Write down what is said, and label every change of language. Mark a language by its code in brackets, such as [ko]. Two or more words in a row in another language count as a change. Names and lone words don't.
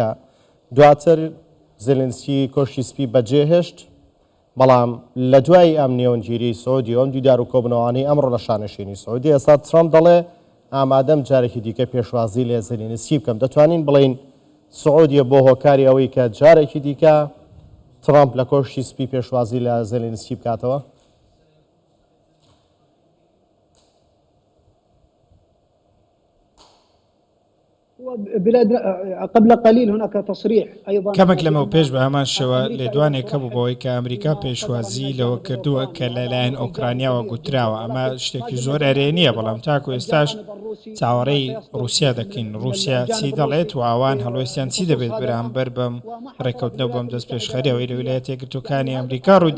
[ckb] دواتر زێلێنسکی کۆشتی سپی بەجێهێشت، بەڵام لە دوای ئەم نێوەنگیری سعودی ئەم دیدار و کۆبنەوەی ئەمڕۆ لە شانشینی سعودی ئێستا ترامپ دەڵێ ئامادەم جارێکی دیکە پێشوازی لێ زێلێنسکی بکەم. دەتوانین بڵین سعودیە بۆ هۆکاری ئەوەی کە جارێکی دیکە ترامپ لە کۆشتی سپی پێشوازی لە زێلێنسکی بکاتەوە؟ [ar] بلاد قبل قليل هناك تصريح ايضا [ckb] کەمێک لەمە و پێش بە هەمان شێوە لێدوانێک هەبوو بەوەی کە ئەمریکا پێشوازی لەوە کردووە کە لەلایەن ئۆکرانیاوە گوتراوە ئەمە شتێکی زۆر ئەرێنیە بەڵام تاکو ئێستاش چاوەڕێی رووسیا دەکەین رووسیا چی دەڵێت و ئاوان هەڵوێستیان چی دەبێت بەرامبەر بەم ڕێکەوتنەوە بەم دەست پێشخەریەوەی لە ویلایەتە یەکگرتووەکانی ئەمریکا ڕوویدا